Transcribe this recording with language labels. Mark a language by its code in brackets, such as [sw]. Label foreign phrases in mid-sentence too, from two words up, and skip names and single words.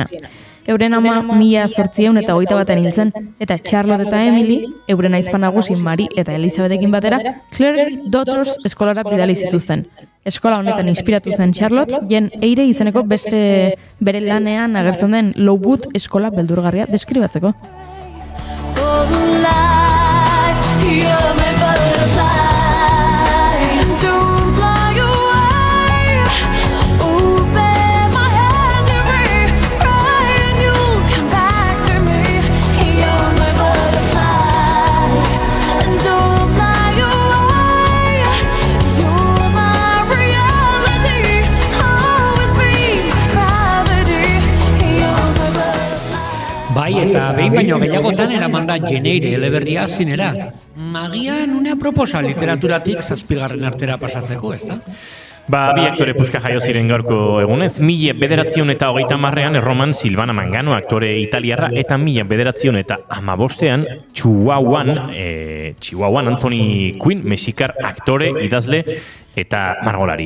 [eu] Euren ama 1821an hil zen, eta Charlotte eta Emily, euren aizpan nagusi Mary eta Elizabethekin batera, Clergy Daughters eskolara bidali zituzten. Eskola honetan inspiratu zen Charlotte, Jane Eyre izeneko beste bere lanean agertzen den Lowood eskola beldurgarria deskribatzeko. [en] You're my butterfly, don't fly away. Open my hand to me, cry and you'll come back to me. You're my butterfly, don't fly away. You're my reality, always be gravity. You're my butterfly. [eu] Bai, eta behin baino gehiagotan eramanda Jane Eyre eleberria zinera. Agian unea proposa literaturatik 7. artera pasatzeko, ezta? Bi aktore puska jaio ziren gaurko egunez, 1930ean Erroman Silvana Mangano, aktore italiarra, eta 1915ean Chihuahuan Anthony Quinn, mexikar aktore, idazle eta margolaria.